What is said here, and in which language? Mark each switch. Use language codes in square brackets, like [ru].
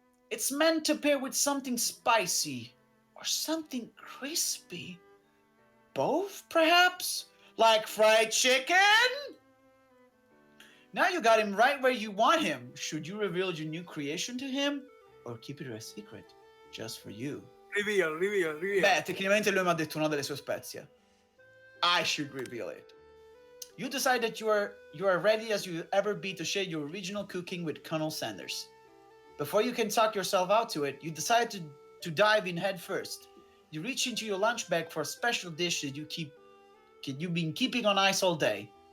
[en] It's meant to pair with something spicy or something crispy. Both, perhaps? Like fried chicken? Now you got him right where you want him. Should you reveal your new creation to him? Or keep it a secret, just for you? Reveal. [it] Beh, tecnicamente lui mi ha detto una delle sue spezie. [en] I should reveal it. You decide that you are ready as you ever be to share your original cooking with Colonel Sanders. Before you can talk yourself out to it, you decide to dive in head first. You reach into your lunch bag for a special dish that you've been keeping on ice all day.